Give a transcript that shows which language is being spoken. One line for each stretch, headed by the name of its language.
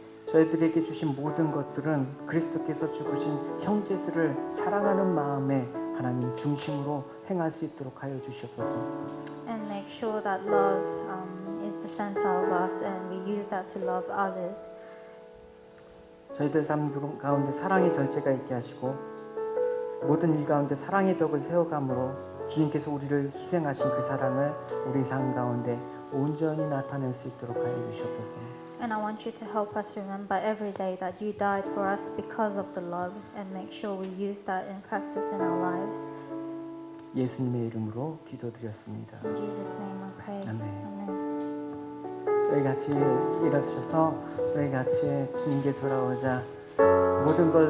Korean: 저희들에게 주신 모든 것들은 그리스도께서 죽으신 형제들을 사랑하는 마음에 하나님 중심으로 행할 수 있도록 하여 주시옵소서.
English: And make sure that love is the center of us and we use that to love others.
Korean: 저희들 삶 가운데 사랑의 절제가 있게 하시고 모든 일 가운데 사랑의 덕을 세워감으로 주님께서 우리를 희생하신 그 사랑을 우리 삶 가운데 온전히 나타낼 수 있도록 하여 주시옵소서.
English: And I want you to help us remember every day that you died for us because of the love and make sure we use that in practice in our lives.
Korean: 예수님의 이름으로 기도드렸습니다.
English: In Jesus' name I pray.
Korean: 아멘.
English: Amen.
Korean: 저희 같이 일어서셔서 저희 같이 주님께 돌아오자 모든 걸